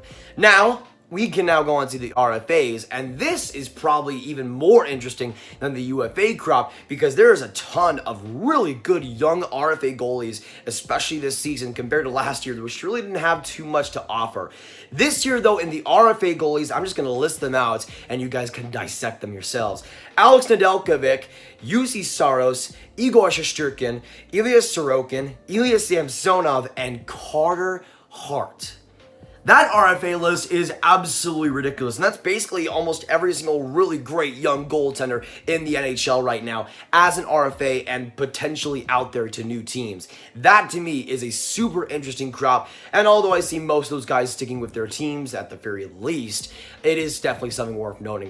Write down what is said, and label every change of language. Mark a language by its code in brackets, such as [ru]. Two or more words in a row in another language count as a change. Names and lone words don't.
[en] Now, we can now go on to the RFAs, and this is probably even more interesting than the UFA crop because there is a ton of really good young RFA goalies, especially this season compared to last year, which really didn't have too much to offer. This year, though, in the RFA goalies, I'm just going to list them out, and you guys can dissect them yourselves. Alex Nedeljkovic, Juuse Saros, Igor Shesterkin, Ilya Sorokin, Ilya Samsonov, and Carter Hart. That RFA list is absolutely ridiculous, and that's basically almost every single really great young goaltender in the NHL right now as an RFA and potentially out there to new teams. That, to me, is a super interesting crop, and although I see most of those guys sticking with their teams at the very least, it is definitely something worth noting.